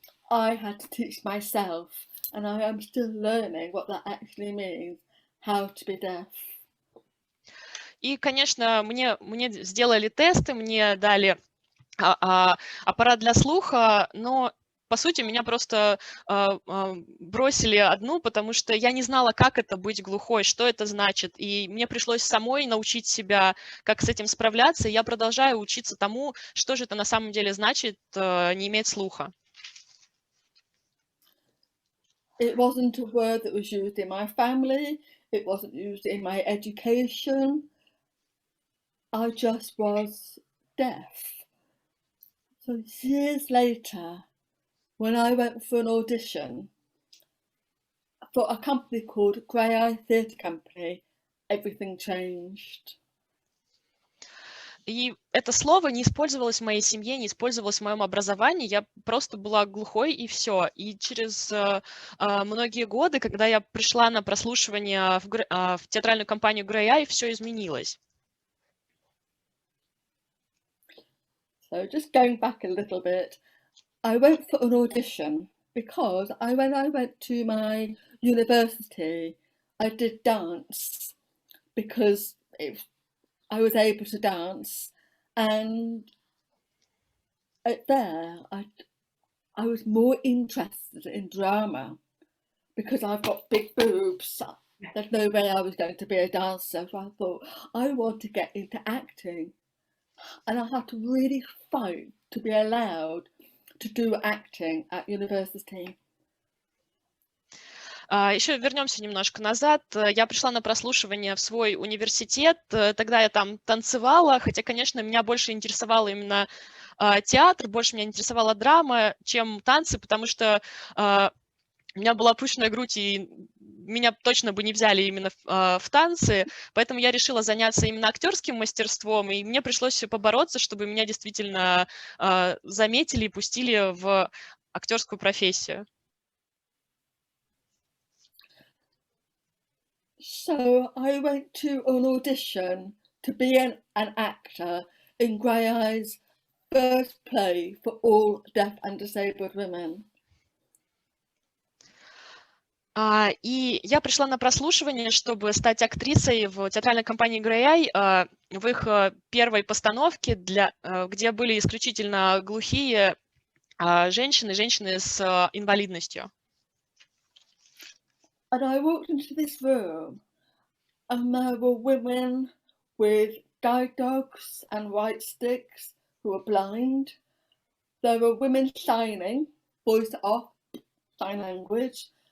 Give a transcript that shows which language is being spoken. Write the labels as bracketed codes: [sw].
[en] I had to teach myself, and I am still learning what that actually means, how to be deaf. [ru] И, конечно, мне сделали тесты, мне дали аппарат для слуха, но по сути, меня просто бросили одну, потому что я не знала, как это быть глухой, что это значит. И мне пришлось самой научить себя, как с этим справляться. И я продолжаю учиться тому, что же это на самом деле значит не иметь слуха. [en] It wasn't a word that was used in my family. It wasn't used in my education. I just was deaf. So years later, when I went for an audition for a company called Graeae Theatre Company, everything changed. [ru] И это слово не использовалось в моей семье, не использовалось в моем образовании. Я просто была глухой, и все. И через многие годы, когда я пришла на прослушивание в театральную компанию Graeae, все изменилось. [en] So just going back a little bit, I went for an audition because when I went to my university, I did dance because I was able to dance, and there I was more interested in drama because I've got big boobs. There's no way I was going to be a dancer, so I thought I want to get into acting, and I had to really fight to be allowed to do acting at university. [ru] Еще вернемся немножко назад. Я пришла на прослушивание в свой университет. Тогда я там танцевала, хотя, конечно, меня больше интересовало именно театр, больше меня интересовала драма, чем танцы, потому что у меня была пышная грудь, и меня точно бы не взяли именно в танцы, поэтому я решила заняться именно актерским мастерством, и мне пришлось побороться, чтобы меня действительно заметили и пустили в актерскую профессию. [en] So I went to an audition to be an actor in Graeae's first play for all deaf and disabled women. [ru] И я пришла на прослушивание, чтобы стать актрисой в театральной компании Graeae в их первой постановке, где были исключительно глухие женщины с инвалидностью. [en] And I walked into this room, and there were women with guide dogs and white sticks who were blind. There were women signing, voice off, sign language.